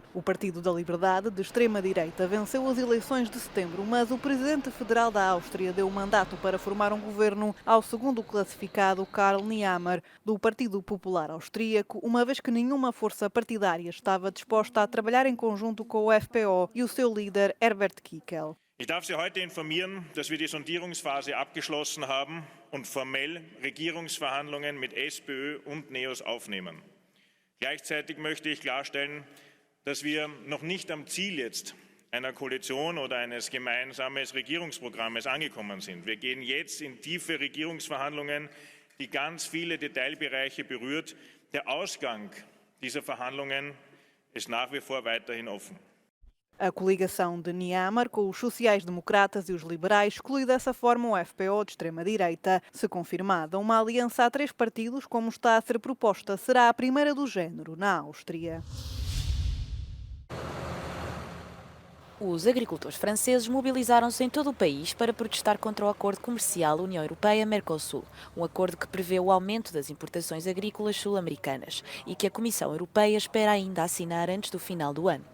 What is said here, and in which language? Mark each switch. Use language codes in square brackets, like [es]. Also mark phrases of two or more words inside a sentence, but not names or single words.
[pt] O Partido da Liberdade, de extrema-direita, venceu as eleições de setembro, mas o presidente federal da Áustria deu mandato para formar um governo ao segundo classificado, Karl Nehammer, do Partido Popular Austríaco, uma vez que nenhuma força partidária estava disposta a trabalhar em conjunto com o FPÖ e o seu líder Herbert Kickl. [de] Ich darf Sie heute informieren, dass wir die Sondierungsphase abgeschlossen haben und formell Regierungsverhandlungen mit SPÖ und NEOS aufnehmen. Gleichzeitig möchte ich klarstellen, dass wir noch nicht am Ziel jetzt einer Koalition oder eines gemeinsamen Regierungsprogrammes angekommen sind. Wir gehen jetzt in tiefe Regierungsverhandlungen, die ganz viele Detailbereiche berührt. Der Ausgang dieser Verhandlungen ist nach wie vor weiterhin offen. [pt] A coligação de Nehammer com os sociais-democratas e os liberais exclui dessa forma o FPÖ de extrema-direita. Se confirmada, uma aliança a 3 partidos, como está a ser proposta, será a primeira do género na Áustria. Os agricultores franceses mobilizaram-se em todo o país para protestar contra o acordo comercial União Europeia-Mercosul, um acordo que prevê o aumento das importações agrícolas sul-americanas e que a Comissão Europeia espera ainda assinar antes do final do ano.